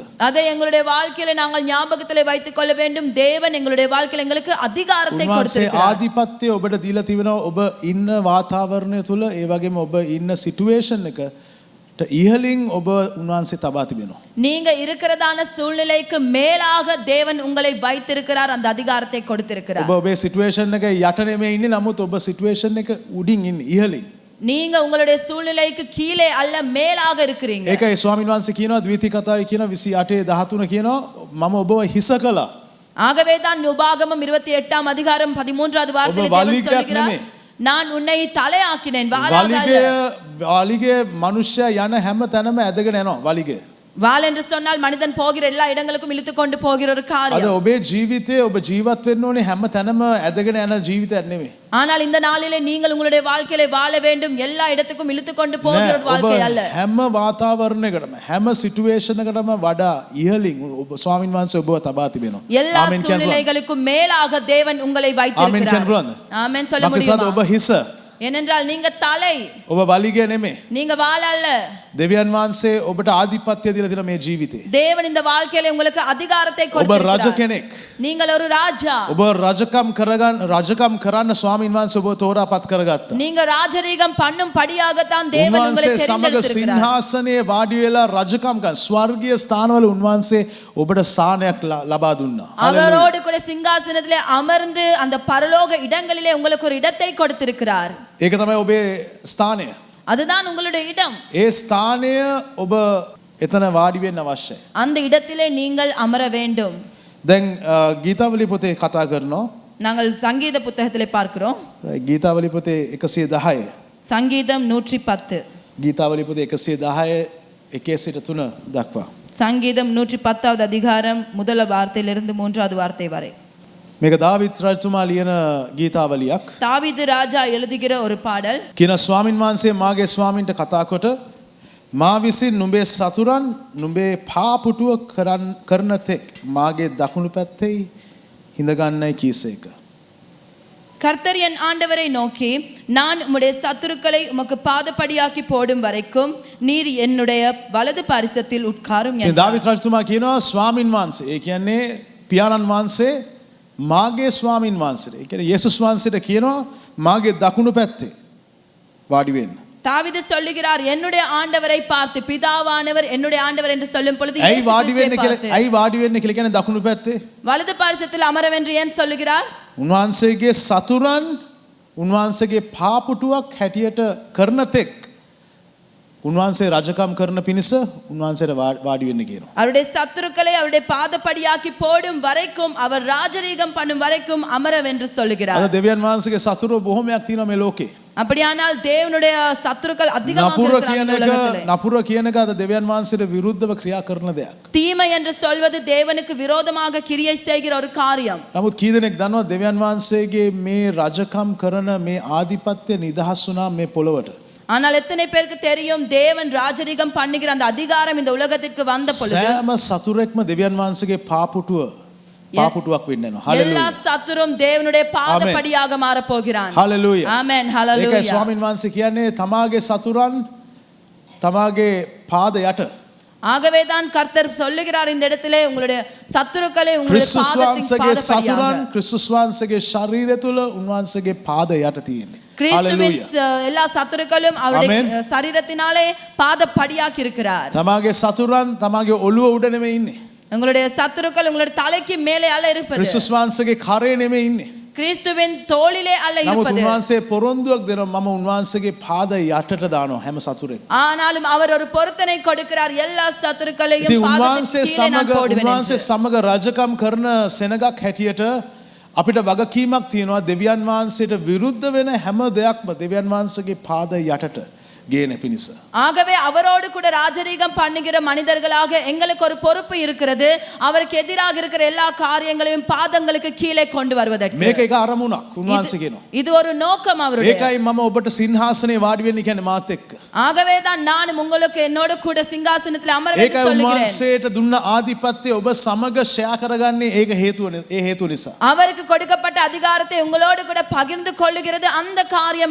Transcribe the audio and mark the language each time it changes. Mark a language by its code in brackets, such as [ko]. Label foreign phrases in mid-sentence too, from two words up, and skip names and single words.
[ta] அதை எங்களுடைய வாழ்க்கையில நாங்கள் ஞாபகத்திலே வைத்துக் கொள்ள வேண்டும். தேவன் எங்களுடைய வாழ்க்கையில எங்களுக்கு அதிகாரத்தை [si] උන්වහන්සේ [ta] கொடுத்திருக்கிறார். [si] ආධිපත්‍ය ඔබට දීලා තිබෙනවා ඔබ ඉන්න වාතාවරණය තුල ඒ වගේම ඔබ ඉන්න සිටුේෂන් එක ඉහළින් ඔබ උන්වහන්සේ තබා තිබෙනවා. [ta] நீங்க இருக்கிறதான சூழ்நிலைக்கு மேலாக தேவன் உங்களை வைத்திருக்கிறார். அந்த அதிகாரத்தை கொடுத்திருக்கிறார். [si] ඔබ ඔබේ සිටුේෂන් එක යට නෙමෙයි ඉන්නේ නමුත් ඔබ සිටුේෂන් එක උඩින් ඉන්නේ ඉහළින්. [ta] நீங்க உங்களுடைய சூழ்நிலைக்கு கீழே அல்ல மேலாக இருக்கிறீங்க. [si] ඒකයි ස්වාමීන් වහන්සේ කියනවා ද්විතීක කතාවේ කියනවා 28:13 කියනවා මම ඔබව හිස කළා. [ta] ஆகவே தான் உபாகமம் 28ஆம் அதிகாரம் 13வது வார்த்தையில் தேவன் சொல்கிறார், நான் உன்னை தலையாக்கினேன் வாளாக அல்ல. [si] වලිගේ මනුෂ්‍යයා යන හැම තැනම ඇදගෙන යනවා වලිගේ. [ta] வாள் என்று சொன்னால் மனிதன் போகிற எல்லா இடங்களுக்கும் இழுத்து கொண்டு போகிற ஒரு [si] අද [ta] காரியம். [si] ඔබේ ජීවිතේ ඔබ ජීවත් වෙන්න ඕනේ හැම තැනම ඇදගෙන යන ජීවිතයක් නෙමෙයි. [ta] ஆனால் இந்த நாளிலே நீங்கள் உங்களுடைய வாழ்க்கையில வாழ வேண்டும். எல்லா இடத்துக்கும் இழுத்து கொண்டு போகிற ஒரு வாழ்க்கை அல்ல. [si] හැම වාතාවරණයකටම හැම සිටුේෂන් එකටම වඩා ඉහළින් ඔබ ස්වාමීන් වහන්සේ ඔබව තබා තිබෙනවා. [ta] எல்லா சூழ்நிலைகளுக்கும் மேலாக தேவன் உங்களை வைத்திருக்கிறார். ஆமென் சொல்ல முடியுமா? [si] ඔබ හිස. [ta] ஏனென்றால் நீங்க தலை, [si] ඔබ වලිගේ නෙමෙයි. [ta] நீங்க வாள் அல்ல. [si] දෙවියන් වහන්සේ ඔබට ආධිපත්‍ය දීලා තියෙන මේ ජීවිතේ. [ta] தேவன் இந்த வாழ்க்கையில உங்களுக்கு அதிகாரத்தை [si] ඔබ රජ [ta] கொடுத்திருக்கிறார். [si] කෙනෙක්. [ta] நீங்கள் ஒரு ராஜா. [si] ඔබ රජකම් කරන්න ස්වාමීන් වහන්සේ ඔබ තෝරාපත් කරගත්තා. [ta] நீங்க ராஜரீகம் பண்ணும் படியாகத்தான் தேவன் உங்களை [si] උන්වහන්සේ සමග [ta] தெரிந்தெடுத்திருக்கிறார். [si] සිංහාසනයේ වාඩි වෙලා රජකම් කරන ස්වර්ගීය ස්ථානවල උන්වහන්සේ ඔබට ස්ථානයක් ලබා දුන්නා. [ta] அவரோடு கூட சிங்காசனத்திலே அமர்ந்து அந்த பரலோக இடங்களிலே உங்களுக்கு ஒரு இடத்தை கொடுத்திருக்கிறார். [si] ඒක තමයි ඔබේ ස්ථානය. [ta] அதுதான் உங்களுடைய இடம். [si] ඒ ස්ථානය ඔබ එතන වාඩි වෙන්න අවශ්‍යයි. [ta] அந்த இடத்திலே நீங்கள் அமர வேண்டும். [si] දැන් ගීතාවලි පොතේ කතා කරනවා. [ta] நாங்கள் சங்கீத புத்தகத்திலே பார்க்கிறோம். [si] ගීතාවලි පොතේ 110. [ta] சங்கீதம் 110. [si] ගීතාවලි පොතේ 110 1-3 දක්වා. [ta] சங்கீதம் 110வது அதிகாரம் முதல் வார்த்தையிலிருந்து 3வது வார்த்தை வரை. [si] මේක දාවිත් රජතුමා ලියන ගීතාවලියක්. [ta] தாவீது ராஜா எழுதுகிற ஒரு பாடல். [si] කියන ස්වාමින් වහන්සේ මාගේ ස්වාමින්ට කතා කොට මා විසින් නුඹේ සතුරන් නුඹේ පාපුටුව කරන තෙක් මාගේ දකුණු පැත්තේ හිඳ ගන්නයි කීසේක. [ta] கர்த்தர் என் ஆண்டவரை நோக்கி, நான் உம்முடைய சத்துருக்களை உமக்கு பாதபடியாக்கி போடும் வரைக்கும் நீர் என்னுடைய வலது பாரிசத்தில் உட்காரும் [si] ඉතින් [ta] என்றார். [si] දාවිත් රජතුමා කියනවා ස්වාමින් වහන්සේ. ඒ කියන්නේ පියාණන් වහන්සේ මාගේ ස්වාමින් වහන්සේට. ඒ කියන්නේ යේසුස් වහන්සේට කියනවා මාගේ දකුණු පැත්තේ වාඩි වෙන්න. [ta] தாவீது சொல்லுகிறார், என்னுடைய ஆண்டவரை பார்த்து, பிதாவானவர் என்னுடைய ஆண்டவர் என்று சொல்லும் பொழுது [si] ඇයි [ta] இயேசு [si] වාඩි [ta] கிறிஸ்துவை [si] වෙන්න කියලා [ta] பார்த்து, [si] ඇයි වාඩි වෙන්න කියලා කියන්නේ දකුණු පැත්තේ? [ta] வலது பாரிசத்தில் அமரவென்று ஏன் சொல்லுகிறார்? [si] උන්වහන්සේගේ සතුරන් උන්වහන්සේගේ පාපුටුවක් හැටියට කරන තෙක් උන්වහන්සේ රජකම් කරන පිණිස උන්වහන්සේට වාඩි වෙන්න කියනවා. [ta] அவருடைய சத்துருக்களை அவருடைய பாதபடியாக்கி போடும் வரைக்கும், அவர் ராஜரீகம் பண்ணும் வரைக்கும் அமரவென்று சொல்லுகிறார். [si] අද දෙවියන් වහන්සේගේ සතුරෝ බොහොමයක් තියෙනවා මේ ලෝකේ. [ta] அப்படியானால் தேவனுடைய சத்துருக்கள் அதிகமாக [si] නපුර [ta] இருக்கிறார்கள் [si] කියන [ta] இந்த [si] එක [ta] உலகத்திலே. [si] නපුර කියන එක අද දෙවියන් වහන්සේට විරුද්ධව ක්‍රියා කරන දෙයක්. [ta] தீமை என்று சொல்வது தேவனுக்கு விரோதமாக கிரியை செய்கிற ஒரு காரியம். [si] නමුත් කී දෙනෙක් දන්නවද දෙවියන් වහන්සේගේ මේ රජකම් කරන මේ ආධිපත්‍ය නිදහස් වුණා මේ පොළොවට. [ta] ஆனால் எத்தனை பேருக்கு தெரியும், தேவன் ராஜரீகம் பண்ணுகிற அந்த அதிகாரம் இந்த உலகத்திற்கு வந்த பொழுது [si] සෑම සතුරෙක්ම දෙවියන් වහන්සේගේ පාපුටුවක් වෙන්න යනවා. [ta] எல்லா [si] හalleluya. [ta] சத்துரும் தேவனுடைய பாதபடியாக மாற போகிறான். [si] හalleluya. [ta] ஆமென். [si] ඒකයි [ta] ஹalleluya. [si] ස්වාමින් වහන්සේ කියන්නේ තමාගේ සතුරන් තමාගේ පාද යට [ta] ஆகவே தான் கர்த்தர் சொல்லுகிறார் இந்த இடத்திலே, உங்களுடைய சத்துருக்களை உங்களுடைய [si] ක්‍රිස්තුස් [ta] பாதத்தின் [si] වහන්සේගේ සතුරන් [ta] பாதபடியாக. [si] ක්‍රිස්තුස් වහන්සේගේ ශරීරය තුල උන්වහන්සේගේ පාද යට තියෙන්නේ. [ta] கிறிஸ்துவின் [si] හalleluya. [ta] எல்லா சத்துருக்களும் அவருடைய ஆமென். சரீரத்தினாலே பாதபடியாக்கி இருக்கிறார். [si] තමාගේ සතුරන් තමාගේ ඔළුව උඩ නෙමෙයි ඉන්නේ. [ta] உங்களுடைய சத்துருக்கள் உங்களுடைய தலைக்கு மேலே அல்ல இருப்பது, [si] ක්‍රිස්තුස් වහන්සේගේ කරේ නෙමෙයි ඉන්නේ. [ta] கிறிஸ்துவின் தோளிலே அல்ல [si] නමුත් [ta] இருப்பது. [si] උන්වහන්සේ පොරොන්දුවක් දෙනවා මම උන්වහන්සේගේ පාද යටට දානවා හැම සතුරෙක්. [ta] ஆனாலும் அவர் ஒரு பொருத்தனை கொடுக்கிறார், எல்லா சத்துருக்களையும் [si] ඉතින් [ta] பாதத்தின் [si] උන්වහන්සේ [ta] கீழே நான் போடுவேன் [si] උන්වහන්සේ [ta] என்று. [si] සමග රජකම් කරන සෙනගක් හැටියට අපිට වගකීමක් තියෙනවා දෙවියන් වහන්සේට විරුද්ධ වෙන හැම දෙයක්ම දෙවියන් වහන්සේගේ පාද යටට ගේන පිණිස. [ta] ஆகவே அவரோடு கூட ராஜரீகம் பண்ணுகிற மனிதர்களாக எங்களுக்கு ஒரு பொறுப்பு இருக்கிறது, அவருக்கு எதிராக இருக்கிற எல்லா காரியங்களையும் பாதங்களுக்கு கீழே கொண்டு வருவதற்கு. [si] මේක එක අරමුණක් උන්වහන්සේ කියනවා. [ta] இது ஒரு நோக்கம் அவருடைய. [si] ඒකයි මම ඔබට සිංහාසනේ වාඩි වෙන්න කියන්නේ මාත් එක්ක. [ta] ஆகவே தான் நான் உங்களுக்கு என்னோடு கூட சிங்காசனத்தில் அமர வைத்து [si] ඒකයි [ta] சொல்லுகிறேன். [si] උන්වහන්සේට දුන්න ආධිපත්‍යය ඔබ සමග ෂෙයා කරගන්නේ ඒක හේතුව නිසා. [ta] அவருக்கு கொடுக்கப்பட்ட அதிகாரத்தை உங்களோடு கூட பகிர்ந்து கொள்ளுகிறது அந்த காரியம்